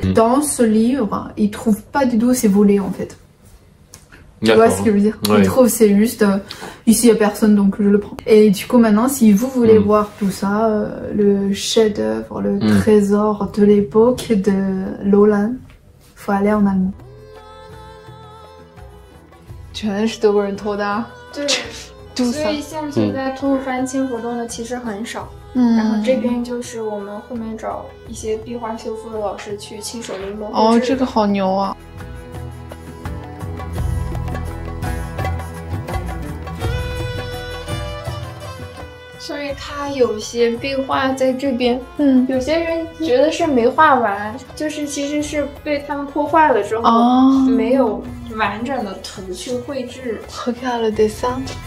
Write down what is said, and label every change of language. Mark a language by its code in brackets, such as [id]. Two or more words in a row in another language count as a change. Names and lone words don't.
[fr] Dans ce livre, ils trouvent pas du tout ces volets en fait. Tu vois ce que je veux dire? Ils trouvent c'est juste ici il y a personne donc je le prends. Et du coup maintenant si vous voulez voir tout ça, le chef-d'œuvre, le trésor de l'époque de Lowland, faut aller en Allemagne. [zh] 全是德国人偷的啊！对，所以现在吐鲁番千佛洞的其实很少。然后这边就是我们后面找一些壁画修复的老师去亲手临摹。哦，这个好牛啊！所以他有些壁画在这边，有些人觉得是没画完，就是其实是被他们破坏了之后，没有完整的图去绘制。 [fr] Regarde le dessin.